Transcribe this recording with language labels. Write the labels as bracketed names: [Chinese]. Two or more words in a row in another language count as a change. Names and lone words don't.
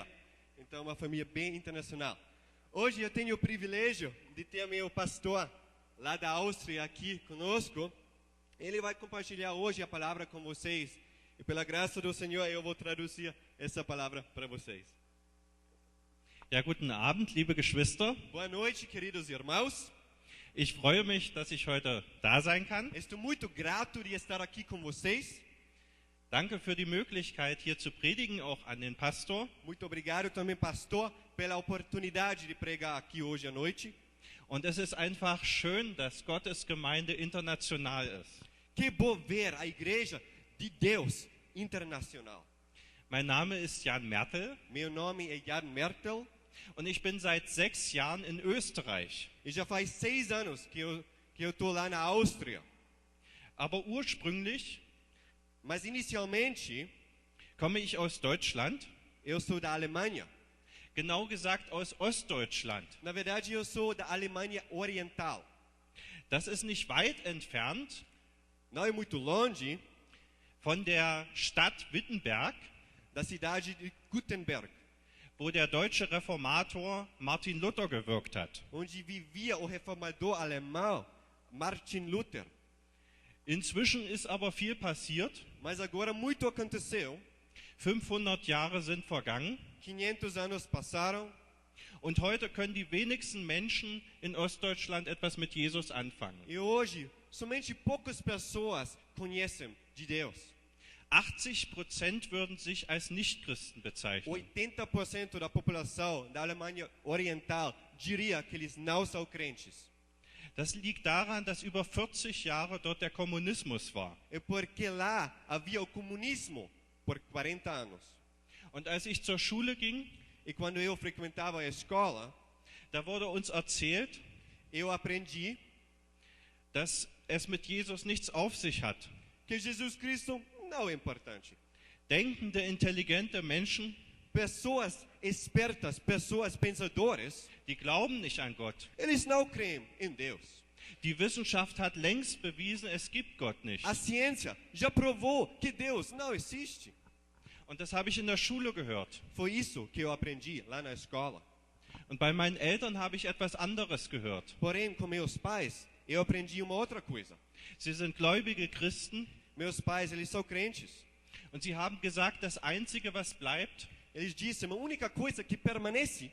[Portuguese] Então, uma família bem internacional. Hoje eu tenho o privilégio de ter meu pastor lá da Áustria aqui conosco. Ele vai compartilhar hoje a palavra com vocês. E pela graça do Senhor eu vou traduzir essa palavra para vocês. [German] Ja, guten Abend, liebe Geschwister. [Portuguese] Boa noite, queridos irmãos. [German] Ich freue mich, dass ich heute da sein kann. [Portuguese] Estou muito grato de estar aqui com vocês. [German] Danke für die Möglichkeit, hier zu predigen, auch an den Pastor. [Portuguese] Muito obrigado também, pastor, pela oportunidade de pregar aqui hoje à noite. [German] Und es ist einfach schön, dass Gottes Gemeinde international ist. [Portuguese] Que bom ver a igreja de Deus internacional. [German] Mein Name ist Jan Mertel [Portuguese] Meu nome é Jan Mertel [German] und ich bin seit 6 Jahren in Österreich. [Portuguese] e já faz 6 anos que eu estou lá na Áustria. [German] Aber ursprünglich [Portuguese] Mas inicialmente [German] komme ich aus Deutschland, [Portuguese] eu sou da Alemanha. [German] genau gesagt aus Ostdeutschland. [Portuguese] Na verdade eu sou da Alemanha Oriental. [German] Das ist nicht weit entfernt [Portuguese] Não é muito longe [German] von der Stadt Wittenberg, [Portuguese] da cidade de Gutenberg, [German] wo der deutsche Reformator Martin Luther gewirkt hat. [Portuguese] onde vivia o reformador alemão Martin Luther. [German] Inzwischen ist aber viel passiert. [Portuguese] Mas agora muito aconteceu. [German] 500 Jahre sind vergangen [Portuguese] 500 anos passaram [German] und heute können die wenigsten Menschen in Ostdeutschland etwas mit Jesus anfangen. [Portuguese] e hoje somente poucas pessoas conhecem de Deus. [German] 80% würden sich als Nichtchristen bezeichnen. [Portuguese] 80% da população da Alemanha Oriental diria que eles não são crentes. [German] Das liegt daran, dass über 40 Jahre dort der Kommunismus war. [Portuguese] É porque lá havia o comunismo por 40 anos. [German] Und als ich zur Schule ging, [Portuguese] E quando eu frequentava a escola, [German] da wurde uns erzählt, [Portuguese] eu aprendi [German] dass es mit Jesus nichts auf sich hat. [Portuguese] que Jesus Cristo não é importante. [German] Denkende, intelligente Menschen, [Portuguese] Pessoas espertas, pessoas pensadoras, [German] die glauben nicht an Gott. [Portuguese] eles não creem em Deus. [German] Die Wissenschaft hat längst bewiesen, es gibt Gott nicht. [Portuguese] A ciência já provou que Deus não existe. [German] Und das habe ich in der Schule gehört. [Portuguese] Foi isso que eu aprendi lá na escola. [German] Und bei meinen Eltern habe ich etwas anderes gehört. [Portuguese] Porém, com meus pais, eu aprendi uma outra coisa. [German] Sie sind gläubige Christen [Portuguese] Meus pais, eles são crentes. [German] und sie haben gesagt, das Einzige, was bleibt, [Portuguese] Eles disseram, a única coisa que permanece